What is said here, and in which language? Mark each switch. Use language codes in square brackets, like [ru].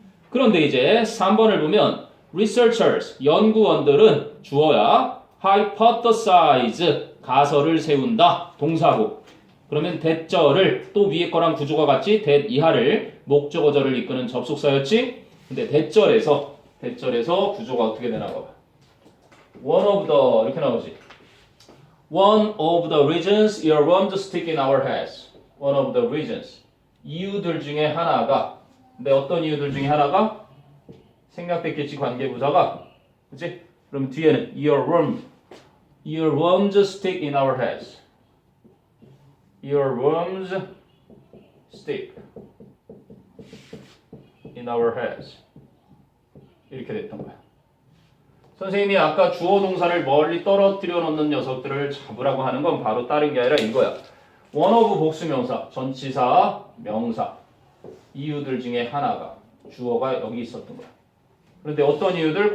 [ko] 그런데 이제 3번을 보면 researchers, 연구원들은 주어야 hypothesize, 가설을 세운다. 동사고. 그러면 that절을 또 위에 거랑 구조가 같지? that 이하를 목적어절을 이끄는 접속사였지? 근데 that절에서 구조가 어떻게 되나 봐봐. [en] one of the [ko] 이렇게 나오지. [en] One of the reasons earworms stick in our heads. One of the reasons. [ko] 이유들 중에 하나가. 근데 어떤 이유들 중에 하나가? 생략됐겠지 관계부사가. 그치? 그럼 뒤에는 [en] earworms stick in our heads. Earworms stick in our heads. [ko] 이렇게 됐던 거야. 선생님이 아까 주어 동사를 멀리 떨어뜨려 놓는 녀석들을 잡으라고 하는 건 바로 다른 게 아니라 이거야. one of 복수명사, 전치사, 명사. 이유들 중에 하나가 주어가 여기 있었던 거야. 그런데 어떤 이유들?